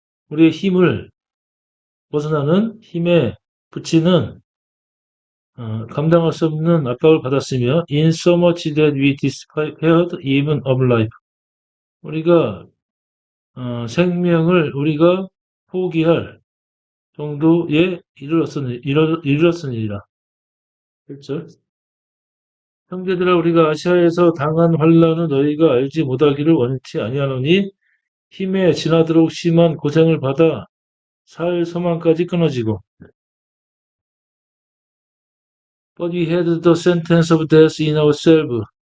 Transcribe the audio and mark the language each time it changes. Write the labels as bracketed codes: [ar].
[ko] 우리의 힘을 벗어나는 힘에 붙이는 감당할 수 없는 압박을 받았으며 [en] in so much that we despaired even of life. [ko] 우리가 생명을 우리가 포기할 정도에 이르렀으니라. 그렇죠? 형제들아 우리가 아시아에서 당한 환난을 너희가 알지 못하기를 원치 아니하노니 힘에 지나도록 심한 고생을 받아 살 소망까지 끊어지고 [en] But we had the sentence of death in ourselves.